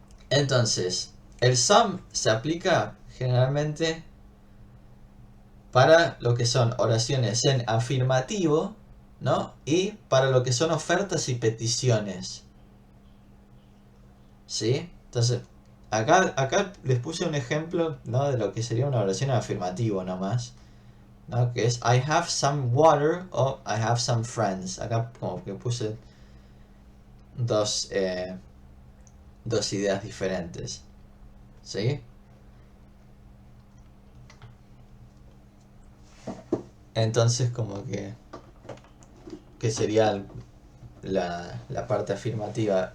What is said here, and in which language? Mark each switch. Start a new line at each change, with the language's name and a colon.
Spanish: Entonces, el sum se aplica generalmente para lo que son oraciones en afirmativo, ¿no? Y para lo que son ofertas y peticiones, ¿sí? Entonces, acá les puse un ejemplo, ¿no? De lo que sería una oración en afirmativo nomás, ¿no? Que es
English: I have some water o I have some friends.
Spanish: Acá como que puse dos ideas diferentes, ¿sí? Entonces como que sería la parte afirmativa.